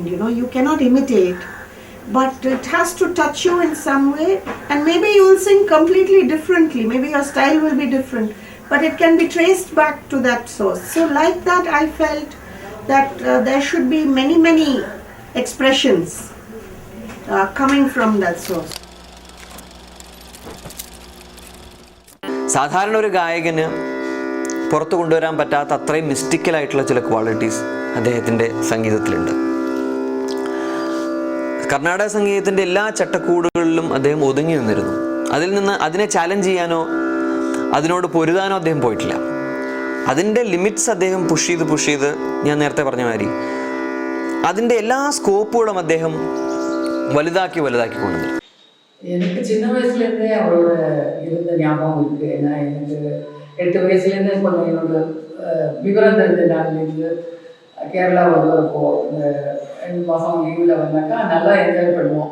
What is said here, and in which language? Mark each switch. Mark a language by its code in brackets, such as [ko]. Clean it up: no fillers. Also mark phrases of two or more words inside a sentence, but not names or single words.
[en] You cannot imitate, but it has to touch you in some way, and maybe you will sing completely differently, maybe your style will be different, but it can be traced back to that source. So like that I felt that there should be many expressions coming from that source. [ml] സാധാരണ ഒരു ഗായകന് പുറത്തു കൊണ്ടുവരാൻ പറ്റാത്ത അത്രയും മിസ്റ്റിക്കലായിട്ടുള്ള ചില ക്വാളിറ്റീസ് അദ്ദേഹത്തിൻ്റെ സംഗീതത്തിലുണ്ട്. കർണാടക സംഗീതത്തിൻ്റെ എല്ലാ ചട്ടക്കൂടുകളിലും അദ്ദേഹം ഒതുങ്ങി നിന്നിരുന്നു. അതിനെ ചാലഞ്ച് ചെയ്യാനോ അതിനോട് പൊരുതാനോ അദ്ദേഹം പോയിട്ടില്ല. അതിൻ്റെ ലിമിറ്റ്സ് അദ്ദേഹം പുഷ് ചെയ്ത് ഞാൻ നേരത്തെ പറഞ്ഞ മാതിരി അതിൻ്റെ എല്ലാ സ്കോപ്പുകളും അദ്ദേഹം [ta] வலுதாக்கி கொண்டது. எனக்கு சின்ன வயசுலேருந்தே அவரோட இருந்த ஞாபகம் இருக்குது. ஏன்னா எனக்கு 8 வயசுலேருந்தே கொஞ்சம் என்னோட விவரம் தெரிஞ்ச நாள்லேருந்து கேரளா வருவப்போ இந்த 2 மாதம் லீவில் வந்தாக்கா நல்லா என்ஜாய் பண்ணுவோம்.